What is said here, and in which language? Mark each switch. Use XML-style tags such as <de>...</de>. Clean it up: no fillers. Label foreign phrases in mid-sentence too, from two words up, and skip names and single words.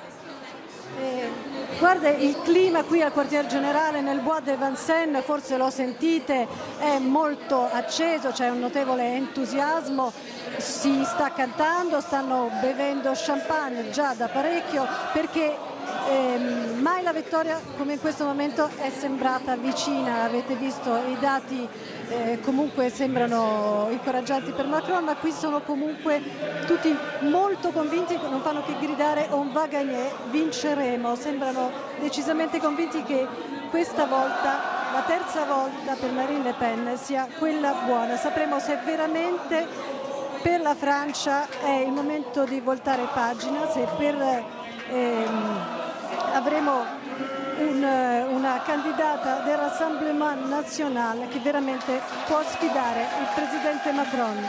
<it>Guarda, il clima qui al quartier generale nel Bois de Vincennes, forse lo sentite, è molto acceso, c'è un notevole entusiasmo, si sta cantando, stanno bevendo champagne già da parecchio, perché mai la vittoria come in questo momento è sembrata vicina. Avete visto i dati, comunque sembrano incoraggianti per Macron, ma qui sono comunque tutti molto convinti, non fanno che gridare</it> <fr>on va gagner,</fr> <it>vinceremo, sembrano decisamente convinti che questa volta, la terza volta per Marine Le Pen, sia quella buona. Sapremo se veramente per la Francia è il momento di voltare pagina, se avremo una candidata del Rassemblement National che veramente può sfidare il presidente Macron.</it>